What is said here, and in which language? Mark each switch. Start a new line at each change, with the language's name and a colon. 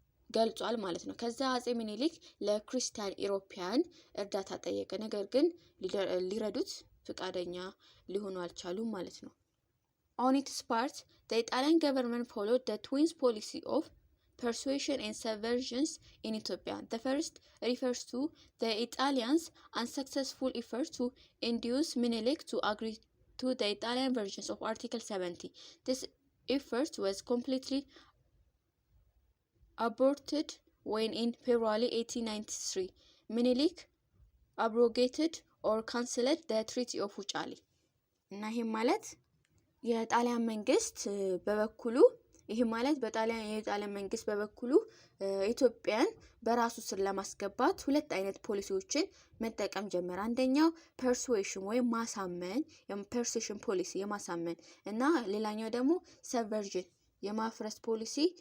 Amharic: ገልጿል ማለት ነው። ከዛ አጼ ምኒልክ ለክርስቲያን ኢሮፒያን እርዳታ ጠየቀ። ነገር ግን ሊረዱት ፍቃደኛ ሊሆኑ አልቻሉም ማለት ነው።
English: On its part, the Italian government followed the twins policy of persuasion and subversion in Ethiopia. The first refers to the Italians' unsuccessful effort to induce Menelik to agree to the Italian versions of Article 70. This effort was completely aborted when in February 1893, Menelik abrogated or cancelled the Treaty of Wuchali.
Amharic: እና ይሄ ማለት የጣሊያን መንግስት በበኩሉ የጣሊያን መንግስት በበኩሉ ኢትዮጵያን በራሱ ስር ለማስገባት ሁለት አይነት ፖሊሲዎችን መጠቀም ጀመረ። አንደኛው ፐርሱዌሽን ወይም ማሳመን፣ ፐርሱዌሽን ፖሊሲ የማሳመን እና ሌላኛው ደግሞ ሰቨርዥን የማፍረስ ፖሊሲ